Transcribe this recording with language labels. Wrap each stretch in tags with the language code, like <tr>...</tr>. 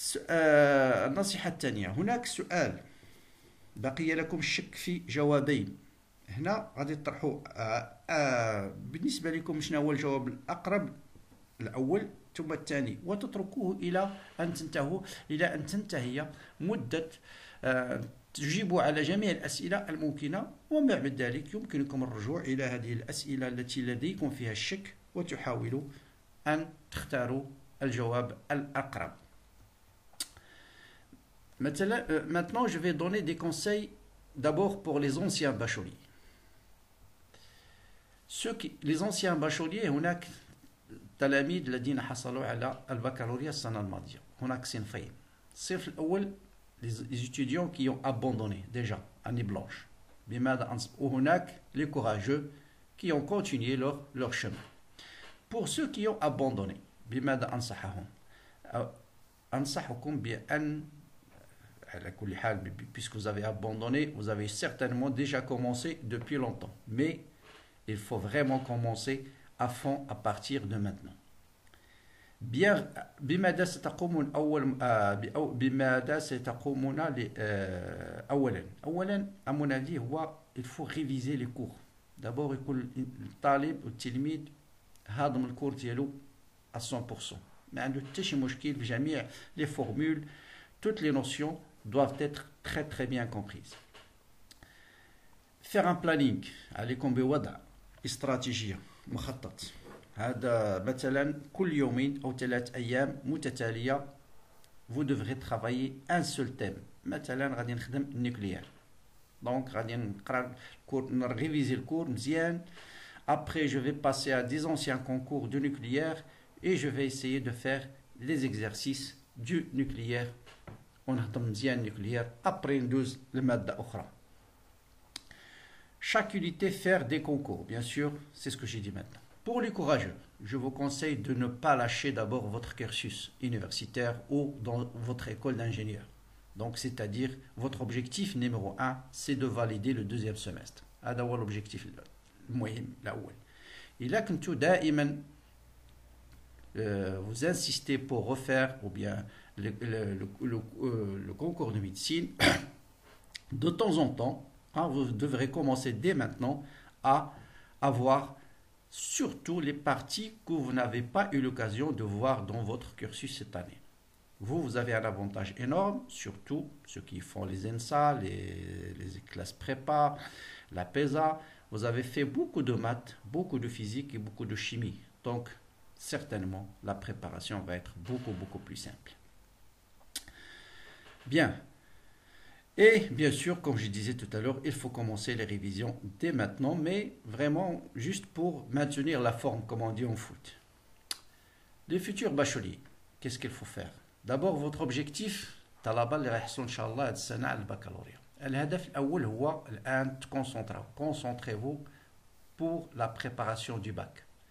<ar>النصيحه الثانيه، هناك سؤال بقي لكم الشك في جوابين، هنا غادي تطرحوا بالنسبه لكم شنو هو الجواب الاقرب، الاول ثم الثاني، وتتركوه الى ان تنتهي مده تجيبوا على جميع الاسئله الممكنه، ومن بعد ذلك يمكنكم الرجوع الى هذه الاسئله التي لديكم فيها الشك وتحاولوا ان تختاروا الجواب الاقرب.</ar> <fr>Maintenant, je vais donner des conseils d'abord pour les anciens bacheliers. Les anciens bacheliers,</fr> <ar>هناك تلاميذ الذين حصلوا على البكالوريا السنة الماضية. هناك صنفين. الصنف الأول</ar> <fr>les étudiants qui ont abandonné déjà année blanche.</fr> <ar>بماذا أنصح؟ وهناك</ar> <fr>les courageux qui ont continué leur chemin. Pour ceux qui ont abandonné,</fr> <ar>بماذا أنصحهم؟ أنصحكم بأن على كل حال</ar> <fr>puisque vous avez abandonné, vous avez certainement déjà commencé depuis longtemps. Mais il faut vraiment commencer à fond à partir de maintenant.</fr> <ar>بماذا ستقومون بماذا ستقومون أولا أمرنا لي هو</ar> <fr>il faut réviser les cours. d'abord</fr> <ar>يكون الطالب والتلميذ هاضم الكور ديالو</ar> <fr>à 100%.</fr> <ar>ما عنده حتى شي مشكل بجميع</ar> <fr>les formules, toutes les notions doivent être très très bien comprises. Faire un planning,</fr> <ar>عليكم بوضع استراتيجية مخطط. هذا مثلا كل يومين أو 3 أيام متتالية</ar> <fr>vous devrez travailler un seul thème.</fr> <ar>مثلا غادي نخدم النيوكليير، دونك غادي نقرا الكور، نريفيزي الكور مزيان.</ar> <fr>Après je vais passer à des anciens concours de nucléaire et je vais essayer de faire les exercices du nucléaire</fr> <ar>ونهضم مزيان النيوكليير.</ar> <fr>Après</fr> <ar>ندوز لمادة أخرى.</ar> <fr>Chaque unité faire des concours, bien sûr, c'est ce que j'ai dit maintenant. Pour les courageux, je vous conseille de ne pas lâcher d'abord votre cursus universitaire ou dans votre école d'ingénieur. Donc, c'est-à-dire, votre objectif numéro 1, c'est de valider le 2e semestre.</fr> <ar>هذا هو l'objectif المهم الأول. إذا كنتوا دائما</ar> <fr>vous insistez pour refaire ou bien le concours de médecine, de temps en temps, vous devrez commencer dès maintenant à avoir surtout les parties que vous n'avez pas eu l'occasion de voir dans votre cursus cette année. Vous avez un avantage énorme, surtout ceux qui font les ENSA, les classes prépa, la PESA. Vous avez fait beaucoup de maths, beaucoup de physique et beaucoup de chimie. Donc, certainement, la préparation va être beaucoup plus simple. Bien. Et bien sûr, comme je disais tout à l'heure, il faut commencer les révisions dès maintenant, mais vraiment juste pour maintenir la forme, comme on dit en foot. Les futurs bacheliers, qu'est-ce qu'il faut faire? D'abord, votre objectif,</fr> <ar>طلبة اللي رايحصلوا إن شاء الله هذه السنة على البكالوريا. الهدف الأول هو الآن</ar> <fr>concentrez-vous pour la préparation du bac.</fr>